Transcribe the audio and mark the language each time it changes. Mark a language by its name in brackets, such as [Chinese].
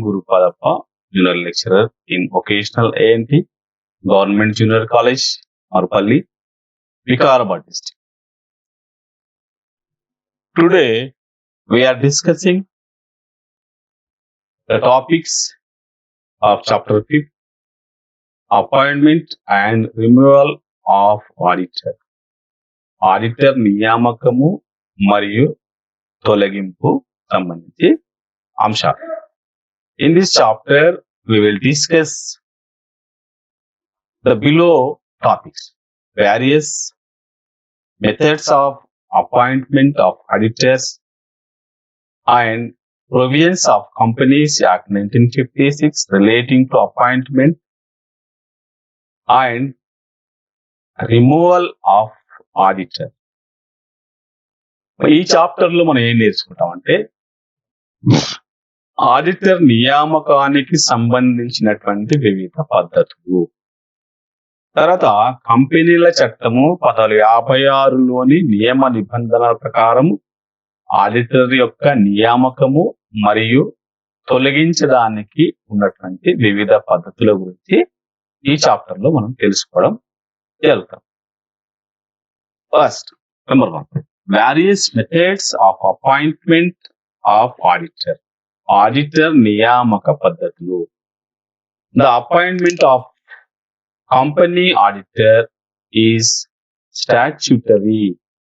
[English] Gurupadappa, Junior Lecturer in Vocational ANT, Government Junior College, Marpalli, Vikarabad district. Today, we are discussing the topics of chapter 5, appointment and removal of auditor. [Telugu] Auditor నియామకము మరియు తొలగింపు సంబంధించి అంశాలు. [English] In this chapter, we will discuss the below topics: various methods of appointment of auditors and provisions of Companies Act 1956 relating to appointment and removal of auditor. [Telugu] ఈ chapter లో మనం ఏం నేర్చుకుంటామంటే auditor నియామకానికి సంబంధించినటువంటి వివిధ పద్ధతులు. తర్వాత కంపెనీల చట్టము 1956లోని నియమ నిబంధనల ప్రకారం ఆడిటర్ యొక్క నియామకము మరియు తొలగించడానికి ఉన్నటువంటి వివిధ పద్ధతుల గురించి ఈ చాప్టర్ లో మనం తెలుసుకోవడం జరుగుతాం. [English] First, number 1, various methods of appointment of auditor. [Telugu] Auditor నియామక పద్ధతులు. [English] The appointment of company auditor is statutory.